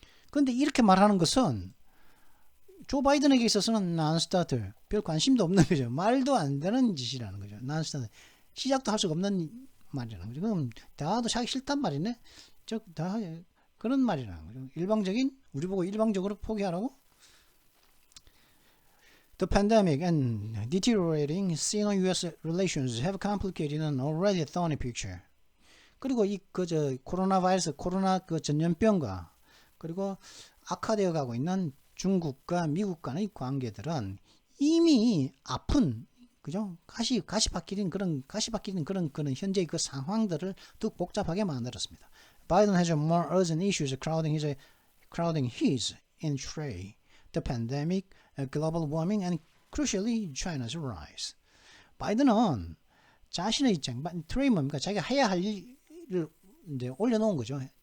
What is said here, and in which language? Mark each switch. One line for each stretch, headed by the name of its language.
Korean: 그런데 이렇게 말하는 것은 조 바이든에게 있어서는 non-starter, 별 관심도 없는 거죠. 말도 안 되는 짓이라는 거죠. non-starter, 시작도 할 수가 없는 말이라는 거죠. 그럼 대화도 하기 싫단 말이네. 즉 다 그런 말이라는 거죠. 일방적인, 우리 보고 일방적으로 포기하라고.
English: The pandemic and deteriorating Sino-US relations have complicated an already thorny picture.
Korean: 그리고 코로나 바이러스, 코로나 전염병과 그리고 악화되어 가고 있는 중국과 미국 간의 관계들은 이미 아픈, 그죠? 가시밭길인 그런 현재의 그 상황들을 더 복잡하게 만들었습니다.
English: Biden has more urgent issues crowding his in trade, the pandemic, global warming, and crucially China's rise.
Korean: 바이든은 자신의 트레이 뭡니까? 자기가 해야 할 일을 이제 올려놓은 거죠.